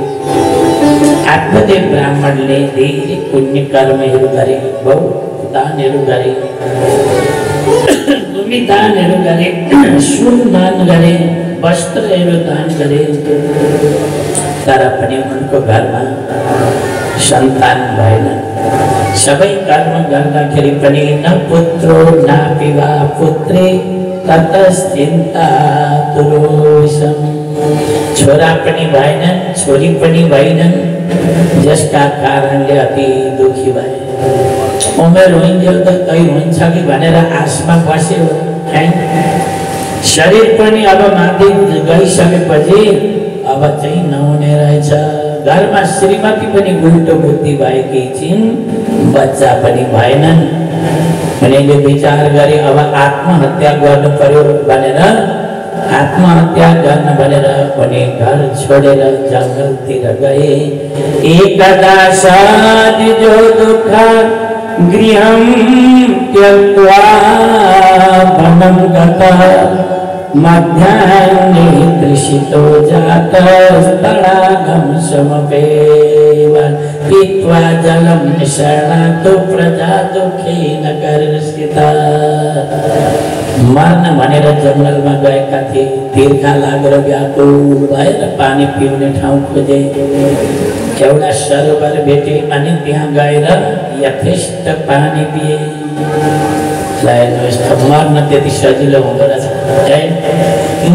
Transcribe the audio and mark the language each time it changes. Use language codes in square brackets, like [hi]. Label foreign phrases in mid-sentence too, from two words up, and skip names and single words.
[ne] आत्मदेव ब्राह्मणले धेरै पुण्य कर्महरू गरे, बहुत दानहरू गरे, भूमि दानहरू गरे, सुन दान गरे, वस्त्रहरू दान गरे। तर पनि उनको घरमा सन्तान भएन। सबै कर्म गर्दाखेरि पनि [sa] न पुत्रो न विवाह पुत्रे ततश्चिन्ता दुरोषम। [ne] छोरा पनि भएनन्, छोरी पनि भएनन्, जसका कारणले अति दुखी भए। उमेर होइन्जेल त कहीँ हुन्छ कि भनेर आशमा बस्यो है। शरीर पनि अब माथि गइसकेपछि अब चाहिँ नहुने रहेछ। घरमा श्रीमती पनि उल्टो बुद्धि भएकी छिन्, बच्चा पनि भएनन्। उनीले विचार गरे अब आत्महत्या गर्नु पर्यो भनेर आत्महत्या गर्न भनेर उनी घर छोडेर जङ्गलतिर गए। [sa] एकदा साधिजो दुःख गृहं त्यक्त्वा वनं गतः मध्याह्ने तृषितो जातस्तडागं समपेव पीत्वा जलं निषण्णातो प्रजा दुःखेन कर्षिता। [ne] मर्न भनेर जङ्गलमा गएका थिए। तिर्खा लागेर व्याकुल भएर पानी पिउने ठाउँ खोजे। एउटा सरोवर भेटे अनि त्यहाँ गएर यथेष्ट पानी पिए। मर्न त्यति सजिलो हुँदो रहेछ।